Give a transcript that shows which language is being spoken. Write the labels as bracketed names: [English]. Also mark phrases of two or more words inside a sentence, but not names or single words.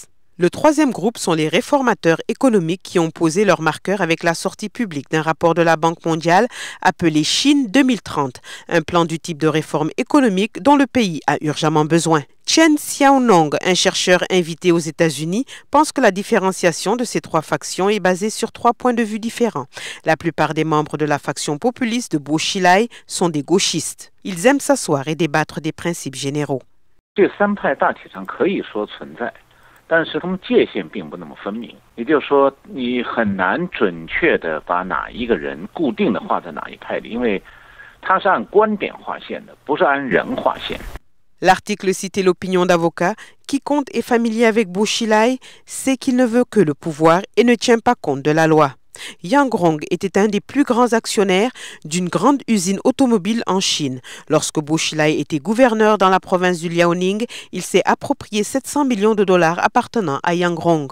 [French] Le troisième groupe sont les réformateurs économiques qui ont posé leur marqueur avec la sortie publique d'un rapport de la Banque mondiale appelé Chine 2030, un plan du type de réforme économique dont le pays a urgemment besoin. Chen Xiaonong, un chercheur invité aux États-Unis, pense que la différenciation de ces 3 factions est basée sur 3 points de vue différents. La plupart des membres de la faction populiste de Bo Xilai sont des gauchistes. Ils aiment s'asseoir et débattre des principes généraux. [Chinese] 但是他们界限并不那么分明，也就是说，你很难准确的把哪一个人固定的划在哪一派里，因为它是按观点划线的，不是按人划线。 [French] L'article citait l'opinion d'avocats. Quiconque est familier avec Bo Xilai sait qu'il ne veut que le pouvoir et ne tient pas compte de la loi. Yang Rong était un des plus grands actionnaires d'une grande usine automobile en Chine. Lorsque Bo Xilai était gouverneur dans la province du Liaoning, il s'est approprié 700 millions de dollars appartenant à Yang Rong.